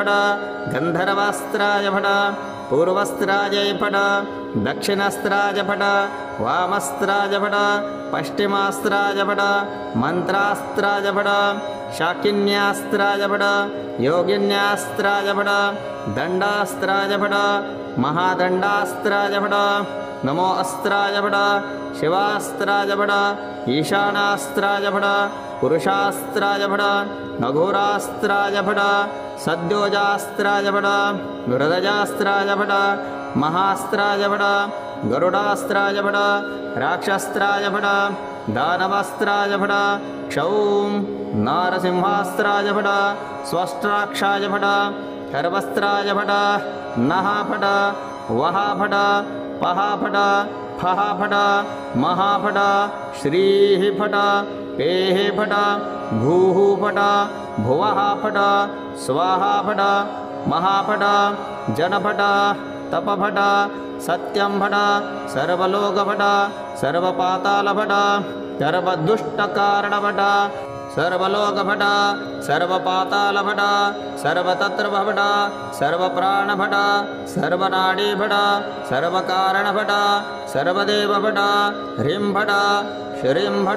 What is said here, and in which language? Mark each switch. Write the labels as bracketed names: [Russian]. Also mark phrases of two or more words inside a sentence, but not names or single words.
[Sanskrit] फट गन्धर्वास्त्राय फट पूर्वस्त्राय फट दक्षिणस्त्राय फट वामस्त्राय फट पश्चिमास्त्राय फट मन्त्रास्त्राय फट शाकिन्यास्त्राय फट योगिन्यास्त्राय फट दण्डास्त्राय फट महादण्डास्त्राय फट नमो अस्त्राय फट शिवास्त्राय फट ईशानास्त्राय फट पुरुषास्त्राय फट अघोरास्त्राय फट सद्योजास्त्राय फट हृदयास्त्राय फट महास्त्राय फट गरुडास्त्राय फट राक्षस्त्राय फट दानवस्त्राय फट क्षौं नारसिंहास्त्राय फट स्वस्त्राक्षाय फट सर्वस्त्राय फट नः फट वः फट पः फट फः फट महाफट श्रीः फट पेः फट भूः फट भुवः फट स्वाहा फट महाफट जनफट तपफट सत्यं फट सर्वलोकफट सर्वपातालफट सर्वदुष्टकारणभट सर्वलोकभट सर्वपातालभट सर्वतत्रभट सर्वप्राणभट सर्वनाडीभट सर्वकारणभट सर्वदेवभट ह्रींभट श्रींभट